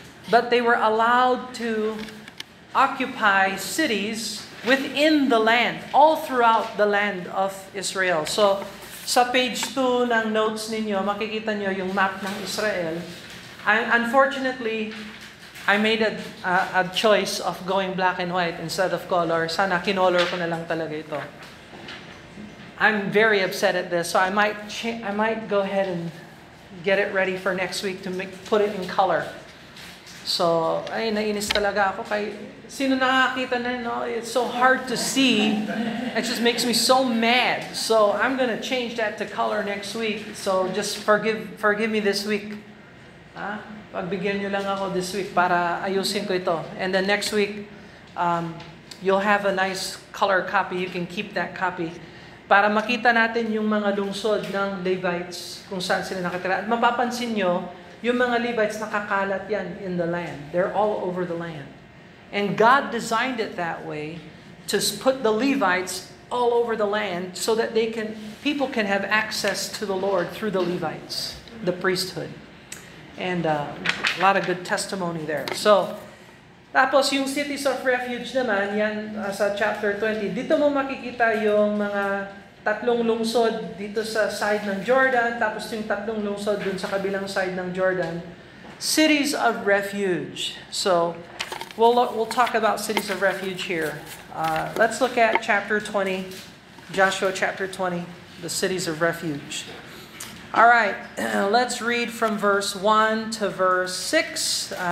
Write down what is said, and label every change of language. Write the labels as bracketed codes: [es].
[en] but they were allowed to occupy cities within the land, all throughout the land of Israel. [tl] So, sa page 2 ng notes ninyo, makikita nyo yung map ng Israel. [en] Unfortunately, I made a choice of going black and white instead of color. [tl] Sana kinolor ko na lang talaga ito. [en] I'm very upset at this, so I might go ahead and get it ready for next week to put it in color. [tl] So, ay, nainis talaga ako kay sino nakakita na, no? [en] It's so hard to see. It just makes me so mad. So, I'm gonna change that to color next week. So, just forgive me this week. [tl] Pagbigyan nyo lang ako [en] this week [tl] para ayusin ko ito. [en] And then next week, you'll have a nice color copy. You can keep that copy. [tl] Para makita natin yung mga lungsod ng Levites kung saan sila nakatira. At mapapansin nyo, yung mga Levites nakakalat yan [en] in the land. They're all over the land. And God designed it that way to put the Levites all over the land so that people can have access to the Lord through the Levites, the priesthood. And a lot of good testimony there. [tl] So, tapos yung cities of refuge naman, yan sa chapter 20. Dito mo makikita yung mga tatlong lungsod dito sa side ng Jordan, tapos yung tatlong lungsod dun sa kabilang side ng Jordan. [en] Cities of refuge. So, we'll talk about cities of refuge here. Let's look at chapter 20, Joshua chapter 20, the cities of refuge. All right, let's read from verse 1 to verse 6.